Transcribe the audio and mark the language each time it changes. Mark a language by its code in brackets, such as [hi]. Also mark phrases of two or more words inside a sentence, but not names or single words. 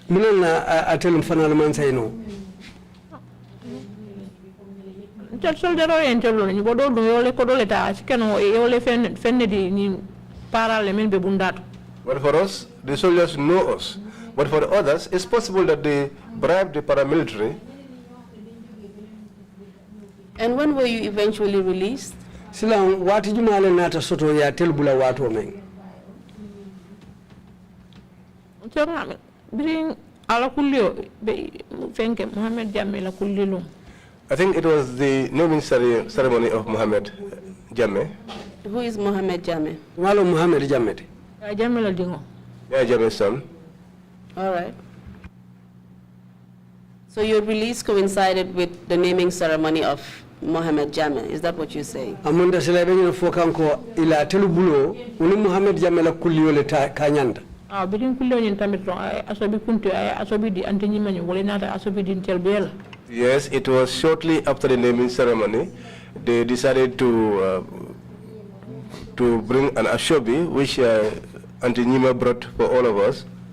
[en] But for us, the soldiers know us. But for the others, it's possible that they bribed the paramilitary. And when were you eventually released? [man] Silang wati jumale nata soto ya telbula watu meng. [en] I think it was the naming ceremony of Mohammed Jammeh. Who is Mohammed Jammeh? [man] Walo Mohammed Jammeh. [en] Yeah, Jammeh's son. All right. So your release coincided with the naming ceremony of Mohammed Jammeh. Is that what you're saying? [man] Amunda selebe fokanko ila telubulo uni Mohammed Jammeh la kulliyo le kanyanda. [en] Yes, it was shortly after the naming ceremony. They decided to bring an ashobi, which Auntie Nima brought for all of us.